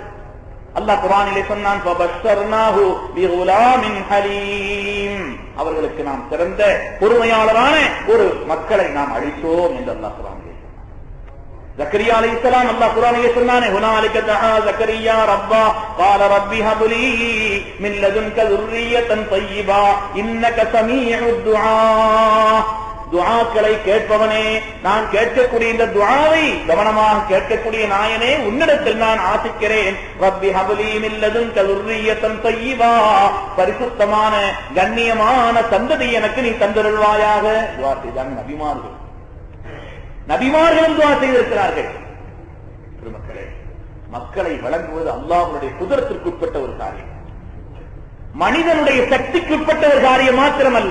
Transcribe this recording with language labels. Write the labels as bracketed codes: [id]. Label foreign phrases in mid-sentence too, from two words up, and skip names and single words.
[ta] அல்லாஹ் குர்ஆனிலே சொன்னான், [ar] فبشرناه بغلام حليم, [ta] அவர்களுக்கு நாம் சிறந்த பொறுமையாளரான ஒரு மக்களை நாம் அளித்தோம் என்று அல்லாஹ் குர்ஆனிலே சொன்னான். [ar] زكريا عليه السلام [ta] அல்லாஹ் குர்ஆனிலே சொன்னானே, [ar] هنالك دعا زكريا ربه قال رب هب لي من لدنك ذرية طيبة إنك سميع الدعاء. [ta] துஆக்களை கேட்பவனே, நான் கேட்கக்கூடிய இந்த துஆவை கவனமாக கேட்கக்கூடிய நாயனே, உன்னிடத்தில் நான் ஆசிக்கிறேன். [ar] رب هب لي من لدنك ذُرِّيَّةً طَيِّبَةً, [ta] பரிசுத்தமான கண்ணியமான சந்ததி எனக்கு நீ தந்தருள்வாயாக. துஆ செய்தாங்க நபிமார்கள். நபிமார்களும் துஆ செய்திருக்கிறார்கள். பெருமக்களே, மக்களை வழங்குவது அல்லாஹ்வுடைய குதிரத்திற்குட்பட்ட ஒரு காரியம், மனிதனுடைய சக்திக்குட்பட்ட ஒரு காரியம் மாத்திரமல்ல.